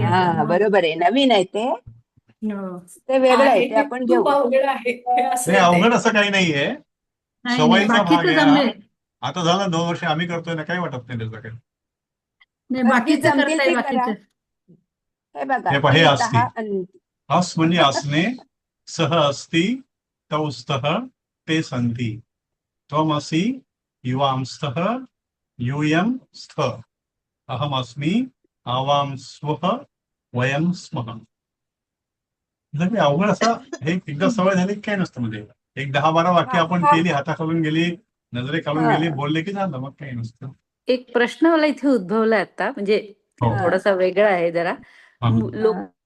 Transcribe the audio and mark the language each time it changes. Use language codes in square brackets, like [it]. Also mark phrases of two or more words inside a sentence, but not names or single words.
[mr] हा, बरोबर आहे. नवीन आहे ते. ते वेगळं आहे, ते आपण घेऊ. खूप अवघड आहे. नाही, अवघड असं काही नाहीये. नाही, सवयीचा भाग बाकीचं आहे जमले. हा. आता झालं 2 वर्ष आम्ही करतोय ना, काही वाटत नाही त्याचं काही. नाही, बाकीचं जमतील करताय ते बाकीचं. करा. हे बघा, हे पहा, हे अंतः, [sa] अस्ति. अंत. [mr] अस म्हणजे असणे. [sa] सह अस्ति तौ स्तः ते सन्ति. त्वमसि युवांस्तः यूयं स्थ. अहमस्मि आवां स्वः वयं स्मः. [mr] म्हणजे अवघड असं हे एकदा सवय झाली की काय नसतं. म्हणजे एक 10-12 वाक्य आपण केली, हाताखालून गेली, नजरे खालून गेली, बोलले की झालं, मग काही नसतं. एक प्रश्न मला इथे उद्भवला आता. म्हणजे हो. थोडासा वेगळा आहे जरा हा. लोक